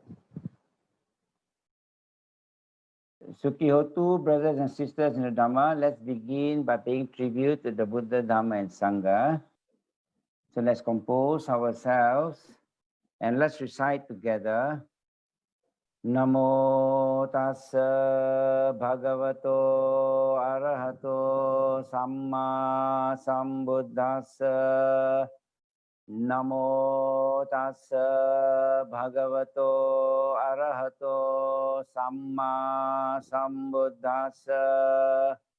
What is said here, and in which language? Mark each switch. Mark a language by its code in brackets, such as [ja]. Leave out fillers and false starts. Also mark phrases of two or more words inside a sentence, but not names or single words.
[en] Sukyoto, brothers and sisters in the Dhamma, let's begin by paying tribute to the Buddha, Dhamma and Sangha. So let's compose ourselves and let's recite together. [pi] Namo tassa bhagavato arahato samma sambuddhassa. Namo tassa bhagavato arahato samma sambuddhassa.